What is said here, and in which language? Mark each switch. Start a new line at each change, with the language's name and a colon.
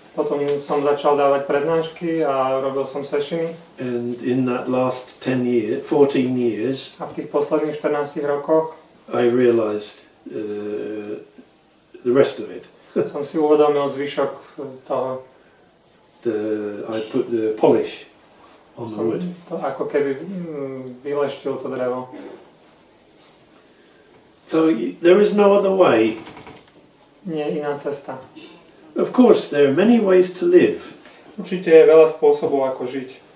Slovak: Potom som začal dávať prednášky a robil som sessiony.
English: And in that last 14 years,
Slovak: A v tých posledných 14 rokoch
English: I realized the rest of it.
Slovak: som si uvedomil zvyšok toho.
English: I put the polish on the wood.
Slovak: To ako keby vyleštil to drevo.
English: So there is no other way.
Slovak: Nie je iná cesta.
English: Of course, there are many ways to live.
Slovak: Určite je veľa spôsobov, ako žiť.